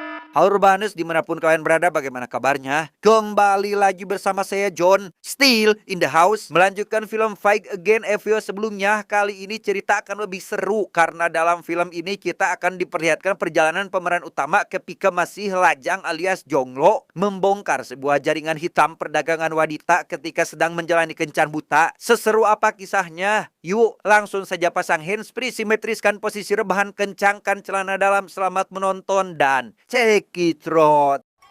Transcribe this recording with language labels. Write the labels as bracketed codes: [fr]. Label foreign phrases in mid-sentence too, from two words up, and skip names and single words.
[id] Halo Urbanus, dimanapun kalian berada, bagaimana kabarnya? Kembali lagi bersama saya John, [en] still in the house. [id] Melanjutkan film Fight Again Evio sebelumnya. Kali ini cerita akan lebih seru, karena dalam film ini kita akan diperlihatkan perjalanan pemeran utama ketika masih lajang alias Jonglo membongkar sebuah jaringan hitam perdagangan wanita ketika sedang menjalani kencan buta. Seseru apa kisahnya? Yuk langsung saja pasang handsfree, simetriskan posisi rebahan, kencangkan celana dalam, selamat menonton dan [en] check it out.